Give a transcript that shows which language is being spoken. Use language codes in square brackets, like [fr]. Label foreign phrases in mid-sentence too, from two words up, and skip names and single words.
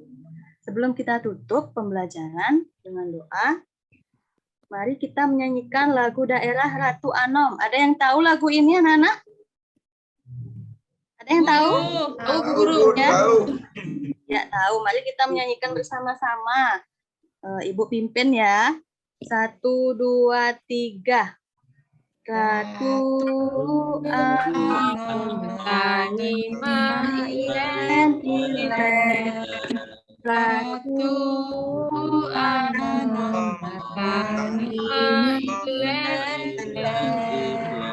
[id] Sebelum kita tutup pembelajaran dengan doa, mari kita menyanyikan lagu daerah Ratu Anom. Ada yang tahu lagu ini, anak-anak? Ada yang tahu? Tahu, Bu Guru. Ya? Ya, tahu. Mari kita menyanyikan bersama-sama. Ibu pimpin ya. 1, 2, 3. [ban] Ratu Tani ma ilen Ratu tani ma ilen